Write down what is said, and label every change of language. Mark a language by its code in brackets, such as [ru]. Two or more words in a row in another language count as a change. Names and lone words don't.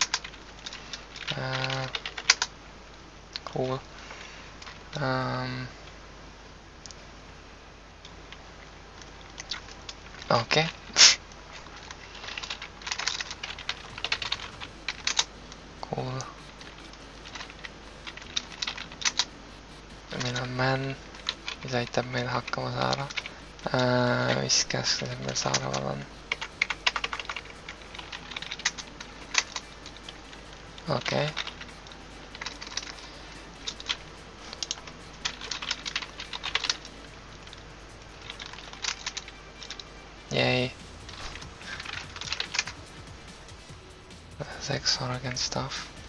[en] Cool. Okay. Cool. [et] Meil on man, mis aitab meil hakkama saada. Mis käsklused meil saadaval on? [en] Okay. Yay. That's Xorg stuff.